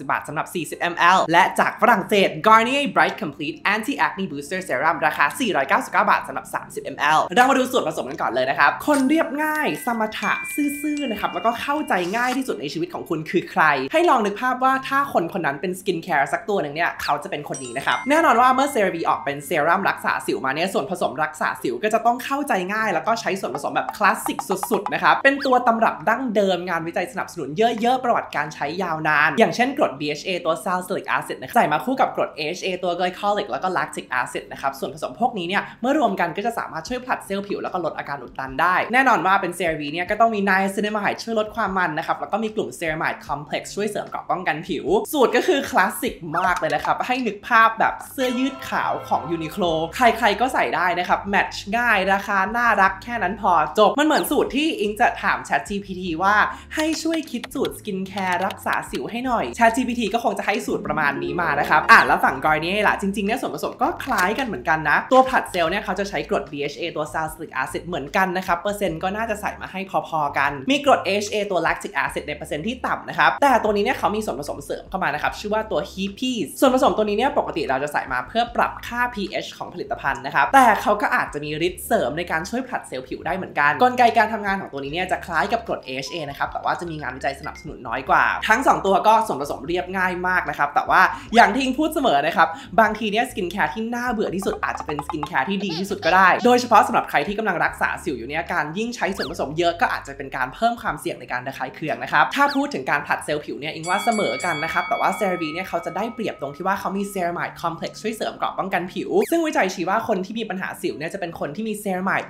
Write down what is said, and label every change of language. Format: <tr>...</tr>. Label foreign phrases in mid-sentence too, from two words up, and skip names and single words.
<th>บาทสำหรับ40 ml และจากฝรั่งเศส Garnier Bright Complete Anti Acne Booster Serum ราคา499 บาทสำหรับ30 ml เรามาดูส่วนผสมกันก่อนเลยนะครับคนเรียบง่ายสมถะซื่อๆนะครับแล้วก็เข้าใจง่ายที่สุดในชีวิตของคุณคือใครให้ลองนึกภาพว่าถ้าคนคนนั้นเป็นสกินแคร์สักตัวหนึ่งเนี่ยเขาจะเป็นคนนี้นะครับแน่นอนว่าเมื่อ CeraVe ออกเป็นเซรั่มรักษา สิวมาเนี่ยส่วนผสมรักษาสิวก็จะต้องเข้าใจง่ายแล้วก็ใช้ส่วนผสมแบบคลาสสิกสุดๆนะครับเป็นตัวตำรับดั้งเดิมงานวิจัยสนับสนุนเยอะๆประวัติการใช้ยาวนานอย่างเช่นกรด BHA ตัว</th> <en>salicylic acid</en> <th>นะครับใส่มาคู่กับกรด AHA ตัว glycolic แล้วก็</th> <en>lactic acid</en> <th>นะครับส่วนผสมพวกนี้เนี่ยเมื่อรวมกันก็จะสามารถช่วยผลัดเซลล์ผิวแล้วก็ลดอาการอุดตันได้แน่นอนว่าเป็น CeraVe เนี่ยก็ต้องมี niacinamide ช่วยลดความมันนะครับแล้วก็มีกลุ่ม</th> <en>ceramide complex</en> <th>ช่วย เสริมเกราะป้องกันผิวสูตรก็คือคลาสสิกมากเลยนะครับให้นึกภาพแบบเสื้อยืดขาวของ Uniqlo ใครๆก็ใส่ได้นะครับ แมทช์ง่ายราคาน่ารักแค่นั้นพอจบมันเหมือนสูตรที่อิงจะถาม ChatGPT ว่าให้ช่วยคิดสูตรสกินแคร์รักษาสิวให้หน่อย ChatGPT ก็คงจะให้สูตรประมาณนี้มานะครับแล้วฝั่ง Garnier ล่ะจริงๆเนี่ยส่วนผสมก็คล้ายกันเหมือนกันนะตัวผลัดเซลล์เนี่ยเขาจะใช้กรด BHA ตัว</th> <en>salicylic acid</en> <th>เหมือนกันนะครับเปอร์เซ็นต์ก็น่าจะใส่มาให้พอๆกันมีกรด AHA ตัว</th> <en>lactic acid</en> <th>ในเปอร์เซ็นต์ที่ต่ำนะครับแต่ตัวนี้เนี่ยเขามี ส่วนผสมเสริมเข้ามานะครับชื่อว่าตัว HEPs ส่วนผสมตัวนี้เนี่ยปกติเราจะใส่มาเพื่อปรับค่า pH ของผลิตภัณฑ์นะครับแต่เขาก็อาจจะมีฤทธิ์เสริมในการช่วยผลัดเซลล์ผิวได้เหมือน กันกลไกการทำงานของตัวนี้เนี่ยจะคล้ายกับกรด AHA นะครับแต่ว่าจะมีงานวิจัยสนับสนุนน้อยกว่าทั้ง2ตัวก็ส่วนผสมเรียบง่ายมากนะครับแต่ว่าอย่างที่อิงพูดเสมอนะครับบางทีเนี่ยสกินแคร์ที่น่าเบื่อที่สุดอาจจะเป็นสกินแคร์ที่ดีที่สุดก็ได้โดยเฉพาะสำหรับใครที่กำลังรักษาสิวอยู่เนี่ยการยิ่งใช้ส่วนผสมเยอะก็อาจจะเป็นการเพิ่มความเสี่ยงในการระคายเคืองนะครับถ้าพูดถึงการผลัดเซลล์ผิวเนี่ยอิงว่าเสมอกันนะครับแต่ว่า CeraVe เนี่ยเขาจะได้เปรียบตรงที่ว่าเขามี</th> <en>ceramide complex</en> <th>ช่วยเสริมเกราะป้องกันผิวซึ่งวิจัยชี้ว่าคนที่มีปัญหาสิวเนี่ยจะเป็นคนที่มี ceramide</th>